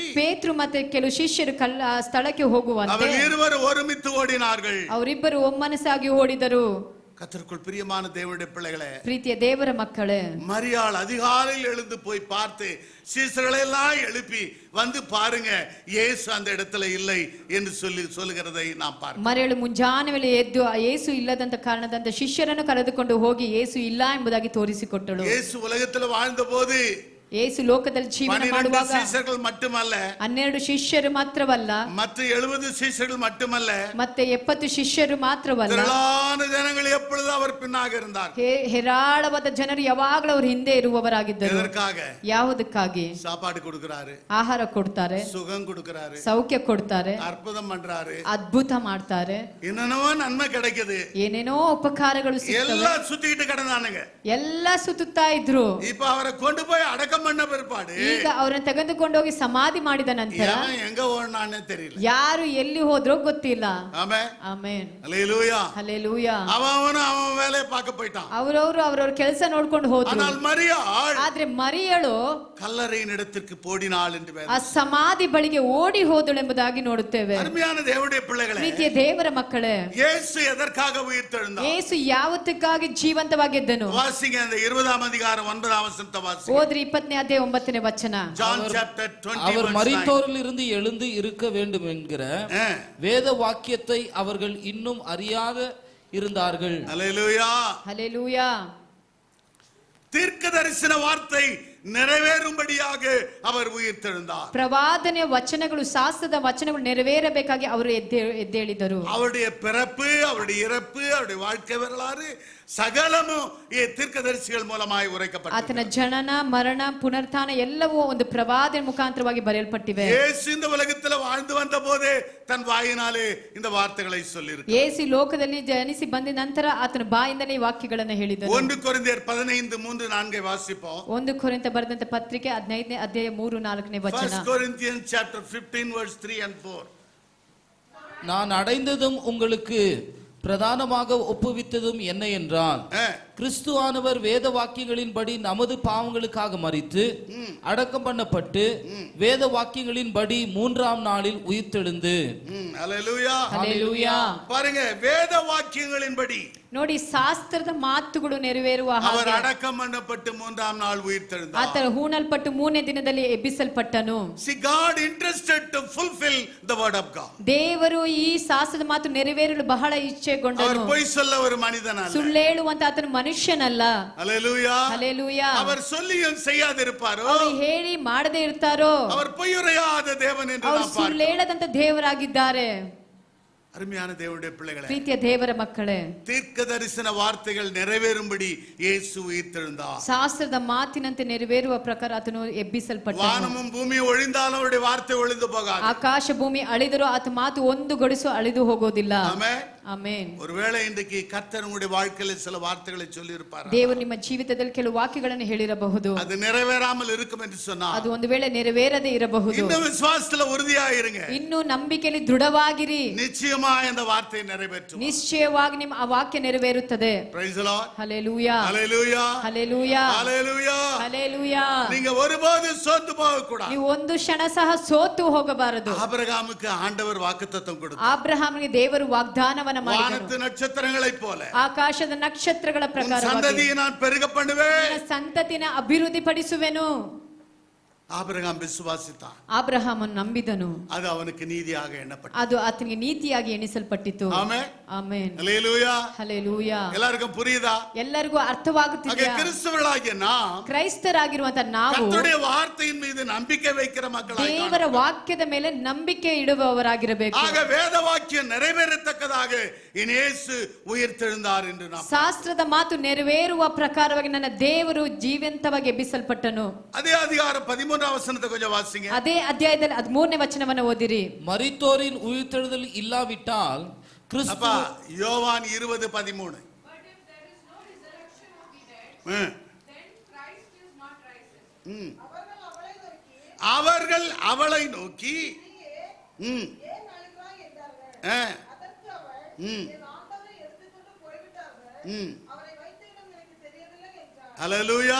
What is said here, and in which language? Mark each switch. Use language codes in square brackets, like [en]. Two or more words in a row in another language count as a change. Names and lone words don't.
[kn] ಪೇತ್ರು ಮತ್ತೆ ಕೆಲವು ಶಿಷ್ಯರು ಸ್ಥಳಕ್ಕೆ ಹೋಗುವಂತೆ [ta] அவர்கள் இருவரும் ஒருமித்து ஓடினார்கள். [kn] ಅವರಿಬ್ಬರು ಒಮ್ಮನಸಾಗಿ ಓಡಿದರು. [ta] கர்த்தருக்குள் பிரியமான தேவனுடைய பிள்ளைகளே, [kn] ಪ್ರೀತಿಯ ದೇವರ ಮಕ್ಕಳೇ, [ta] மரியாள் அதிகாலையில் எழுந்து போய் பார்த்து சீசர்களை எல்லாம் எழுப்பி வந்து பாருங்க, இயேசு அந்த இடத்துல இல்லை என்று சொல்லுகிறதை நாம் பார்க்கிறோம். [kn] ಮರಿಯಳು ಮುಂಜಾನೆ ವೇಳೆ ಎದ್ದು ಯೇಸು ಇಲ್ಲದಂತ ಕಾರಣದಂತ ಶಿಷ್ಯರನ್ನು ಕರೆದುಕೊಂಡು ಹೋಗಿ ಯೇಸು ಇಲ್ಲ ಎಂಬುದಾಗಿ ತೋರಿಸಿಕೊಟ್ಟಳು. [ta] இயேசு உலகத்தில் வாழ்ந்த போது [kn] ಯೇಸು ಲೋಕದಲ್ಲಿ ಜೀವನ ಮಾಡುವಾಗ [ta] சீஷர்கள் மட்டுமல்ல, [kn] 12 ಶಿಷ್ಯರು ಮಾತ್ರವಲ್ಲ, [ta] மற்ற 70 சீஷர்கள் மட்டுமல்ல, [kn] ಮತ್ತೆ 70 ಶಿಷ್ಯರು ಮಾತ್ರವಲ್ಲ, [ta] திரளான ஜனங்கள் எப்பொழுதும் அவர் பின்னாக இருந்தார். [kn] ಹೇರಾಳವಾದ ಜನರು ಯಾವಾಗಲೂ ಅವ್ರ ಹಿಂದೆ ಇರುವವರಾಗಿದ್ದರು. [ta] எதற்காக? [kn] ಯಾವುದಕ್ಕಾಗಿ? [ta] சாப்பாடு கொடுக்கிறாரு, [kn] ಆಹಾರ ಕೊಡ್ತಾರೆ, [ta] சுகம் கொடுக்கிறாரு, [kn] ಸೌಖ್ಯ ಕೊಡ್ತಾರೆ, [ta] அற்புதம் பண்றாரு, [kn] ಅದ್ಭುತ ಮಾಡ್ತಾರೆ, [ta] என்னென்னவோ நன்மை கிடைக்குது, [kn] ಏನೇನೋ ಉಪಕಾರಗಳು ಸಿಗ್ತವೆ. [ta] எல்லாம் சுத்திட்டு கிடந்தானுங்க. [kn] ಎಲ್ಲ ಸುತ್ತುತ್ತಾ ಇದ್ರು. [ta] இப்ப அவரை கொண்டு போய் அடக்கம் பண்ண பிற்பாடு [kn] ಈಗ ಅವರನ್ನು ತೆಗೆದುಕೊಂಡು ಹೋಗಿ ಸಮಾಧಿ ಮಾಡಿದ ನಂತರ [ta] எங்க ஓடுனானே தெரியல, [kn] ಯಾರು ಎಲ್ಲಿ ಹೋದ್ರೋ ಗೊತ್ತಿಲ್ಲ. [ta] ஆமென். [kn] ಆಮೆನ್. [ta] ஹல்லேலூயா. [kn] ಹಲ್ಲೆಲೂಯಾ. [ta] அவன் வேலையை பார்க்க போயிட்டான். [kn] ಅವರವ್ರ ಕೆಲಸ ನೋಡ್ಕೊಂಡು ಹೋದ್ರು. [ta] ஆனால் மரியாள் [kn] ಆದ್ರೆ ಮರಿಯಳು [ta] கல்லறையின் இடத்திற்கு போடினாள் என்று [kn] ಆ ಸಮಾಧಿ ಬಳಿಗೆ ಓಡಿ ಹೋದಳು ಎಂಬುದಾಗಿ ನೋಡುತ್ತೇವೆ. [ta] அருமையான தேவனுடைய பிள்ளைகளே, [kn] ಪ್ರೀತಿಯ ದೇವರ ಮಕ್ಕಳೇ, [ta] இயேசு எதற்காக உயிர்த்தெழுந்தார்? [kn] ಯೇಸು ಯಾವತ್ತಕ್ಕಾಗಿ ಜೀವಂತವಾಗಿದ್ದನು? [ta] வாசிங்க, அந்த 20ஆம் அதிகாரம் 9ஆம் வசனத்தை வாசிங்க. [kn] ಓದ್ರಿ 20ನೇ ಅಧ್ಯಾಯ 9ನೇ ವಚನ. [en] John chapter 20 [ta] அவர் மரித்தோரில் இருந்து எழுந்து இருக்க வேண்டும் என்கிற வேத வாக்கியத்தை அவர்கள் இன்னும் அறியாத இருந்தார்கள். ஹல்லேலூயா. [kn] ಹಲ್ಲೆಲೂಯಾ. [ta] தீர்க்க தரிசன வார்த்தை நிறைவேறும்படியாக அவர் உயிர்த்தெழுந்தார். [kn] ಪ್ರವಾದನೆಯ ವಚನಗಳು ಶಾಸ್ತ್ರದ ವಚನಗಳು ನೆರವೇರಬೇಕಾಗಿ ಅವರು ಎದ್ದೇಳಿದರು. [ta] அவருடைய பிறப்பு, அவருடைய இறப்பு, அவருடைய வாழ்க்கை வரலாறு சகலமும் தீர்க்கதரிசிகள் மூலமாய் உரைக்கப்பட்டது. [kn] ಆತನ ಜನನ ಮರಣ ಪುನರುತ್ಥಾನ ಎಲ್ಲವೂ ಒಂದು ಪ್ರವಾದನೆ ಮುಖಾಂತರವಾಗಿ ಬರೆಯಲ್ಪಟ್ಟಿವೆ. [ta] ಯೇಸು இந்த உலகத்தில் வாழ்ந்து வந்தபோது தன் வாயினாலே இந்த வார்த்தைகளை சொல்லியிருக்கிறார். [kn] ಯೇಸು ಲೋಕದಲ್ಲಿ ಜನಿಸಿ ಬಂದ ನಂತರ ಆತನ ಬಾಯಿಂದಲೇ ಈ ವಾಕ್ಯಗಳನ್ನು ಹೇಳಿದನು. [ta] 1 ಕೊರಿಂಥಿಯರ್ 15:3-4 ವಾಸಿಪೋம். [kn] 1 ಕೊರಿಂಥ ಬರೆದಂತ ಪತ್ರಿಕೆ 15ನೇ ಅಧ್ಯಾಯ 3-4ನೇ ವಚನ. [en] 1 Corinthians chapter 15 verse 3 and 4. [ta] நான் அடைந்ததும் உங்களுக்கு பிரதானமாக ஒப்புவித்ததும் என்ன என்றால், கிறிஸ்துவானவர் வேத வாக்கியங்களின்படி நமது பாவங்களுக்காக மரித்து அடக்கம் பண்ணப்பட்டு வேத வாக்கியங்களின்படி 3ஆம் நாளில் உயிர்த்தெழுந்து. ஹல்லேலூயா, ஹல்லேலூயா. பாருங்க, வேத வாக்கியங்களின்படி [kn] ನೋಡಿ, ಶಾಸ್ತ್ರದ ಮಾತುಗಳು ನೆರವೇರುವ ಹಾಗೆ [ta] அவர் அடக்கம் பண்ணப்பட்டு 3ஆம் நாள் உயிர்த்தெழுந்தார். [kn] ಆತನು ಹೂಣಲ್ಪಟ್ಟು 3ನೇ ದಿನದಲ್ಲಿ ಎಬ್ಬಿಸಲ್ಪಟ್ಟನು. [en] See, God interested to fulfill the word of God. [kn] ದೇವರು ಈ ಶಾಸ್ತ್ರದ ಮಾತು ನೆರವೇರಲು ಬಹಳ ಇಚ್ಛೆಗೊಂಡನು. [ta] அவர் பொய் சொல்ல ஒரு மனிதனல்ல. [kn] ಸುಳ್ಳು ಹೇಳುವಂತ ಆತನು ಮನುಷ್ಯನಲ್ಲ. [ta] ஹல்லேலூயா, [kn] ಹಲ್ಲೇಲೂಯಾ. [ta] அவர் சொல்லியும் செய்யாதிருப்பாரோ, [kn] ಅವರು ಹೇಳಿ ಮಾಡದೇ ಇರ್ತಾರೋ, [ta] அவர் பொய்யுரையாத தேவன் என்று [kn] ಅವರು [ta] நாம் [kn] ಸುಳ್ಳು [ta] பார்க்கிறோம். [kn] ಹೇಳದಂತ ದೇವರಾಗಿದ್ದಾರೆ. [ta] அருமையான தேவனுடைய பிள்ளைகளே, [kn] ಪ್ರೀತಿಯ ದೇವರ ಮಕ್ಕಳೇ, [ta] தீர்க்க தரிசன வார்த்தைகள் நிறைவேறும்படி இயேசு உயிர்த்தெழுந்தார். [kn] ಶಾಸ್ತ್ರದ ಮಾತಿನಂತೆ ನೆರವೇರುವ ಪ್ರಕಾರ ಆತನು ಎಬ್ಬಿಸಲ್ಪಟ್ಟನು. [ta] வானமும் பூமியும் ஒழிந்தாலும் அவருடைய வார்த்தை ஒழிந்து போகாது. [kn] ಆಕಾಶ ಭೂಮಿ ಅಳಿದರೂ ಆತ ಮಾತು ಒಂದು ಗಡಿಸು ಅಳಿದು ಹೋಗೋದಿಲ್ಲ. [ta] ஆமென், [kn] ಆಮೆನ್. [ta] ஒருவேளை இன்றைக்கு கர்த்தர் உங்களுடைய வாழ்க்கையில சில வார்த்தைகளை சொல்லி இருப்பார். [kn] ದೇವರು ನಿಮ್ಮ ಜೀವಿತದಲ್ಲಿ ಕೆಲವು ವಾಕ್ಯಗಳನ್ನು ಹೇಳಿರಬಹುದು. [ta] அது நிறைவேறாமல் இருக்கும் என்று சொன்னா, [kn] ಅದು ಒಂದು ವೇಳೆ ನೆರವೇರದೇ ಇರಬಹುದು. [ta] இந்த விசுவாசத்துல உறுதியாயிருங்க. [kn] ಇನ್ನು ನಂಬಿಕೆಯಲ್ಲಿ ದೃಢವಾಗಿರಿ. [ta] நிச்சயமா இந்த வார்த்தை நிறைவேற்றும். [kn] ನಿಶ್ಚಯವಾಗಿ ನಿಮ್ಮ ಆ ವಾಕ್ಯ ನೆರವೇರುತ್ತದೆ. [en] Praise the Lord. [kn] ಹಲ್ಲೇಲೂಯಾ, [ta] ஹல்லேலூயா, [kn] ಹಲ್ಲೇಲೂಯಾ, [ta] ஹல்லேலூயா, [kn] ಹಲ್ಲೇಲೂಯಾ. [ta] நீங்க ஒருபோது சோர்ந்து போக கூடாது. [kn] ನೀವು ಒಂದು ಕ್ಷಣ ಸಹ ಸೋತು ಹೋಗಬಾರದು. [ta] ஆபிரகாமுக்கு ஆண்டவர் வாக்குத்தத்தம் கொடுத்தார். [kn] ಆಬ್ರಹಾಮನಿಗೆ ದೇವರು ವಾಗ್ದಾನವನ್ನ ಮಾಡಿದನು. [ta] வானத்து நட்சத்திரங்களைப் போல [kn] ಆಕಾಶದ ನಕ್ಷತ್ರಗಳ ಪ್ರಕಾರವಾಗಿ [ta] சந்ததியை நான் பெருக பண்ணுவேன். [kn] ನಿನ್ನ ಸಂತತಿನ ಅಭಿವೃದ್ಧಿ ಪಡಿಸುವೆನು. [ta] ஆபிரகாம் விசுவாசித்தான். [kn] ಆಬ್ರಹಾಮನು ನಂಬಿದನು. [ta] அது அவனுக்கு நீதியாக எண்ணப்பட்டது. [kn] ಅದು ಆತನಿಗೆ ನೀತಿಯಾಗಿ ಎಣಿಸಲ್ಪಟ್ಟಿತು. [ta] ஆமென், [kn] ಆಮೆನ್, [ta] ஹல்லேலூயா. [kn] ಹಲ್ಲೇಲೂಯಾ. [ta] எல்லாருக்கும் புரியுதா? [kn] ಎಲ್ಲರಿಗೂ ಅರ್ಥವಾಗುತ್ತಿದೆಯಾ? [ta] கிறிஸ்தவர்களாகிய நாம் [kn] ಕ್ರೈಸ್ತರಾಗಿರುವಂತ ನಾವು [ta] கர்த்தருடைய வார்த்தையின் மீது நம்பிக்கை வைக்கிற மக்களாக [kn] ದೇವರ ವಾಕ್ಯದ ಮೇಲೆ ನಂಬಿಕೆ ಇಡುವವರಾಗಿರಬೇಕು. [ta] ஆக வேத வாக்கியம் நிறைவேறத்தக்கதாக இயேசு உயிர்த்தெழுந்தார் என்று நாம் [kn] ಶಾಸ್ತ್ರದ ಮಾತು ನೆರವೇರುವ ಪ್ರಕಾರವಾಗಿ ನನ್ನ ದೇವರು ಜೀವಂತವಾಗಿ ಎಬ್ಬಿಸಲ್ಪಟ್ಟನು. [ta] அதே அதிகாரம் 13ஆம் வசனத்தை கொஞ்சம் வாசிங்க. [kn] ಅದೇ ಅಧ್ಯಾಯದಲ್ಲಿ 13ನೇ ವಚನವನ್ನು ಓದಿರಿ. [ta] மரித்தோரின் உயிர்த்தெழுதல் இல்லாவிட்டால் கிறிஸ்து. அப்பா, யோவான் 20:13. அவர்கள் அவளை நோக்கி ஹல்லேலூயா,